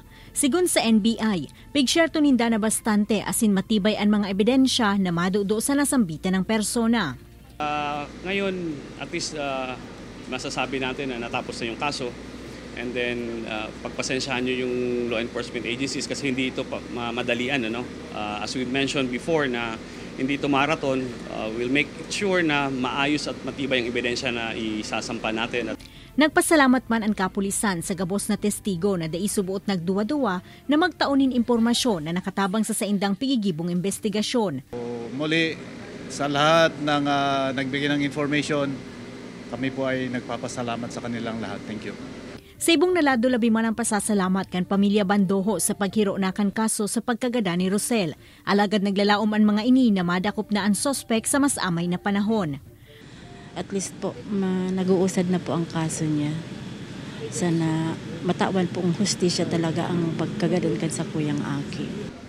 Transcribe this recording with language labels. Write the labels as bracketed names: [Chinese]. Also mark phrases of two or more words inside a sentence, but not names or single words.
[Bikol] Sigun sa NBI, pigsyerto ninda na bastante asin matibay ang mga ebidensya na madudo sa nasambitan ng persona. [Filipino] Ngayon, [English] at least [Filipino] masasabi natin na natapos na yung kaso. [English] And then, [Filipino] pagpasensyahan nyo yung [English] law enforcement agencies [Filipino] kasi hindi ito madalian. [English] As we mentioned before [Filipino] na hindi ito marathon, [English] we'll make sure [Filipino] na maayos at matibay ang ebidensya na isasampa natin. [Bikol] Nagpasalamat man ang kapulisan sa gabos na testigo na daisubuot nagduwa-duwa na magtaunin impormasyon na nakatabang sa saindang pigigibong investigasyon. [Filipino] Muli, sa lahat ng nagbigay ng information, kami po ay nagpapasalamat sa kanilang lahat. [English] Thank you. [Bikol] Sa ibong nalado labi man ang pasasalamat kan pamilya Bandoho sa paghiro na kan kaso sa pagkagada ni Rosel. Alagad naglalaom ang mga ini na madakop na ang sospek sa mas amay na panahon. [English] At least [Filipino] po, nag-uusad na po ang kaso niya. [Bikol] Sana matawan pong hustisya talaga ang pagkagadan kan sa kuyang aki.